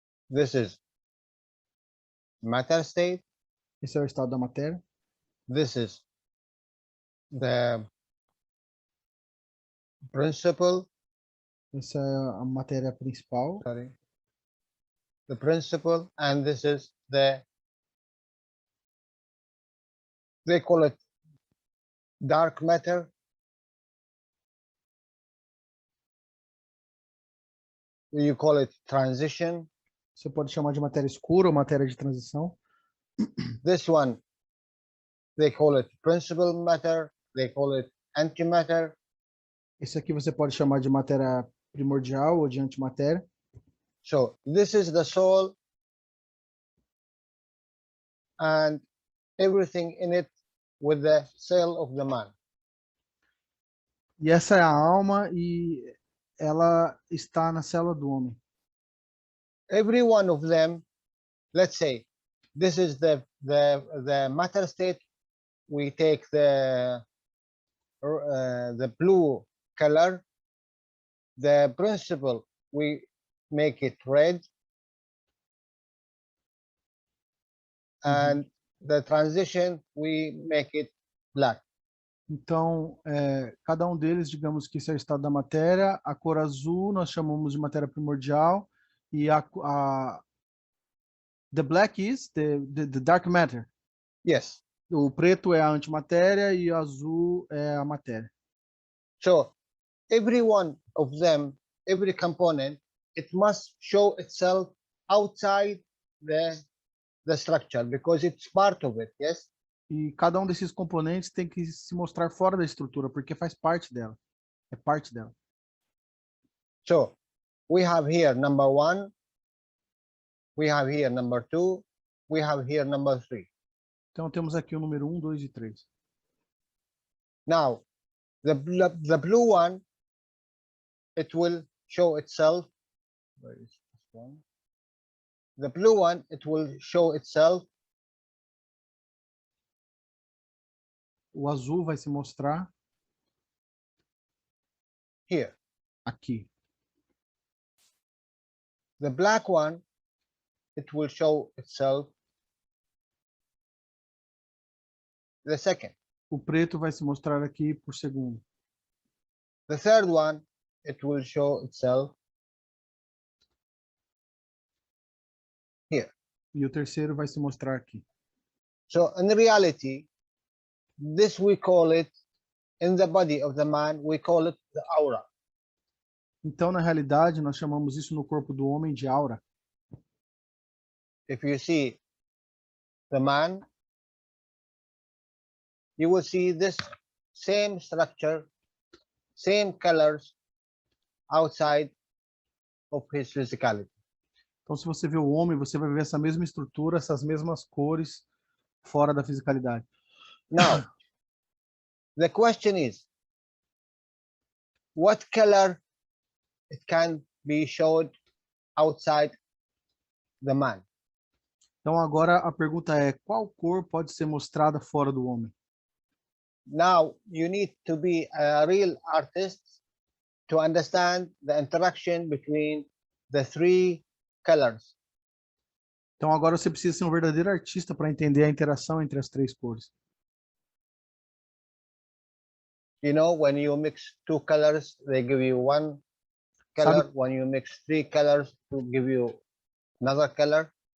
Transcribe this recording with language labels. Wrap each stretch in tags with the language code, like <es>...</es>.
<en>This is matter state.</en> <pt>Esse é o estado da matéria.</pt> <en>This is the principle.</en> <pt>Essa é a matéria principal.</pt> <en>Sorry. The principle, and this is they call it dark matter. You call it transition.</en> <pt>Você pode chamar de matéria escura ou matéria de transição.</pt> <en>This one, they call it principal matter. They call it antimatter.</en> <pt>Esse aqui você pode chamar de matéria primordial ou de antimatéria.</pt> <en>So this is the soul and everything in it with the cell of the man.</en> <pt>E essa é a alma e ela está na célula do homem.</pt> <en>Every one of them, let's say, this is the matter state. We take the blue color. The principle, we make it red. And the transition, we make it black.</en> <pt>Então, cada um deles, digamos que esse é o estado da matéria. A cor azul nós chamamos de matéria primordial. E</pt> <en>the black is the dark matter. Yes.</en> <pt>O preto é a antimatéria e o azul é a matéria.</pt> <en>So every one of them, every component, it must show itself outside the structure because it's part of it. Yes.</en> <pt>E cada um desses componentes tem que se mostrar fora da estrutura, porque faz parte dela. É parte dela.</pt> <en>So we have here number 1, we have here number 2, we have here number 3.</en> <pt>Então temos aqui o número 1, 2 e 3.</pt> <en>Now, the blue one, it will show itself. Where is this one? The blue one, it will show itself.</en> <pt>O azul vai se mostrar</pt> <en>Here.</en> <pt>aqui.</pt> <en>The black one, it will show itself the second.</en> <pt>O preto vai se mostrar aqui por segundo.</pt> <en>The third one, it will show itself here.</en> <pt>E o terceiro vai se mostrar aqui.</pt> <en>So in reality, this we call it, in the body of the man, we call it the aura.</en> <pt>Então, na realidade, nós chamamos isso no corpo do homem de aura.</pt> <en>If you see the man, you will see this same structure, same colors outside of his physicality.</en> <pt>Então, se você vê o homem, você vai ver essa mesma estrutura, essas mesmas cores fora da fisicalidade.</pt> <en>Now, the question is, what color it can be showed outside the man?</en> <pt>Então, agora a pergunta é, qual cor pode ser mostrada fora do homem?</pt> <en>Now, you need to be a real artist to understand the interaction between the 3 colors.</en> <pt>Então, agora você precisa ser um verdadeiro artista para entender a interação entre as 3 cores.</pt> <en>You know, when you mix 2 colors, they give you 1 color. When you mix 3 colors, to give you another color.</en>